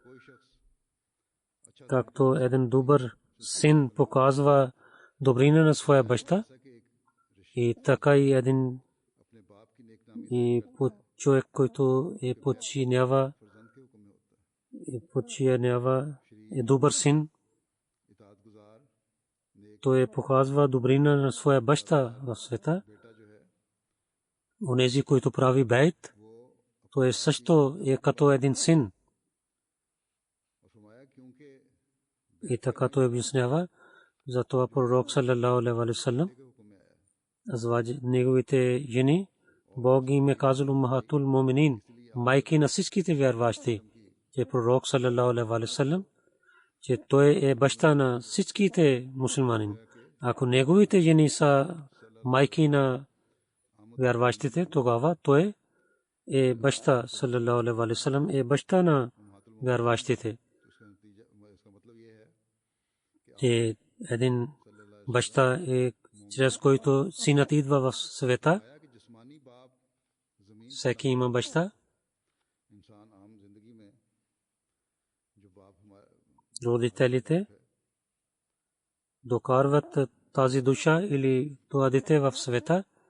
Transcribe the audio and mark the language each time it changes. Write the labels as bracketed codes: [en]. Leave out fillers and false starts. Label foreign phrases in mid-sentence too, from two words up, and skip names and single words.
[bg] Както един добър син показва добрина на своя баща, и така и един човек, който е подчинява е добър син, той показва добрина на своя баща в света. Онези, които прави бейт, той също е като един син. И така той обяснява, затова пророк [ar] صلى الله عليه وسلم, [bg] неговите жени, Бог им е казал [ar] أمهات المؤمنين, [bg] майки на всичките вярващи, че пророк [ar] صلى الله عليه وسلم, [bg] че той е баща на всичките мусулмани. Ако неговите жени са майки на вярващите, тогава той е баща, [ar] صلى الله عليه وسلم, [bg] е баща на вярващите. Че един баща е, чрез който синът идва в света. Всеки има баща. Родителите докарват тази душа или това дете в света.